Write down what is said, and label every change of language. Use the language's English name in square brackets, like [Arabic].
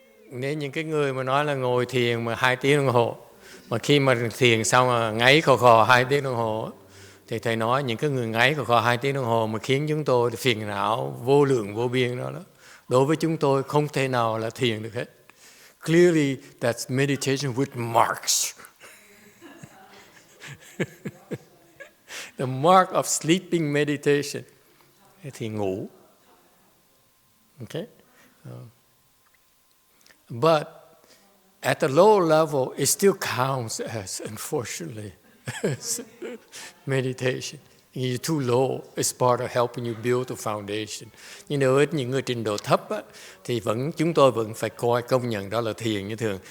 [Vietnamese] Nếu những cái người mà nói là ngồi thiền mà 2 tiếng đồng hồ, mà khi mà thiền xong là ngáy khò khò 2 tiếng đồng hồ, thì thầy nói những cái người ngáy khò khò 2 tiếng đồng hồ mà khiến chúng tôi phiền não vô lượng vô biên đó, đối với chúng tôi không thể nào là thiền được hết. [English] Clearly that's meditation with marks. The mark of sleeping meditation. [Vietnamese] Thì ngủ. [English] Okay? But at the lower level, it still counts as, unfortunately, as meditation. You're too low. It's part of helping you build a foundation. [Vietnamese] Nhưng đối với những người trình độ thấp á, thì chúng tôi vẫn phải công nhận đó là thiền như thường.